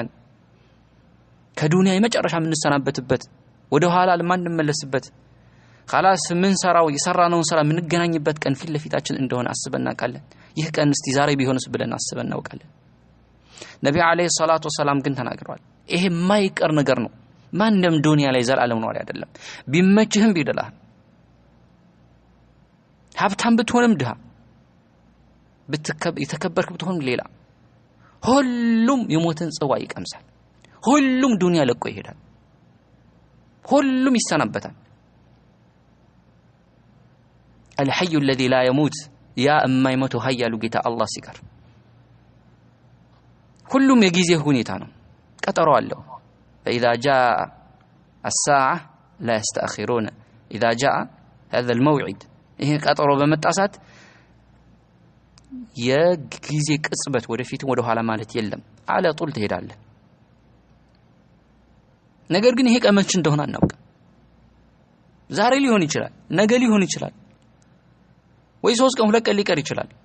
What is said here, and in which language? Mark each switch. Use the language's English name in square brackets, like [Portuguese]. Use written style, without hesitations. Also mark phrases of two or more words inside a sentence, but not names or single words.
[Amharic] ከዱንያ የመጨረሻ የምንሰናበትበት ወደ ኋላ ለማንመለስበት خلاص ምን ሰራው የሰራነውን ስራ ምንገናኝበት ቀን ፊት ለፊታችን እንደሆነ አስበና ቃለን። ይህ ቀን እስቲ ዛሬ ቢሆንስ ብለን አስበና ቃለን። ነብዩ [Arabic] عليه الصلاة والسلام [Amharic] ግን ተናግረዋል። ይሄ የማይቀር ነገር ነው። ማንንም ዱንያ ላይ ዘላለም ነው አይደለም። ቢመችህም ቢደላህ ሀብታም ብትሆንም ድሃ የተከበርክ ብትሆንም ሌላ ሁሉም የሞትን ጽዋ ይቀምሳል። ሁሉም ዱንያ ለቆ ይሄዳል። ሁሉም ይሰናበታል። [Arabic] الحي الذي لا يموت يا اما يموت [Amharic] ኃያሉ ጌታ አላህ ሲቀር ሁሉም የጊዜ ሁኔታ ነው። ቀጠሮ አለው። [Arabic] فإذا جاء الساعة لا يستأخرون إذا جاء هذا الموعد [Amharic] ይሄ ቀጠሮ በመጣሳት የጊዜ ቅጽበት ወደፊት ወደ ኋላ ማለት የለም። አለ ጡል ትሄዳለህ። ነገር ግን ይሄ ቀመች እንደሆነ አናውቅም። ዛሬ ሊሆን ይችላል፣ ነገ ሊሆን ይችላል፣ ወይ 3 ቀን 2 ቀን ሊቀር ይችላል።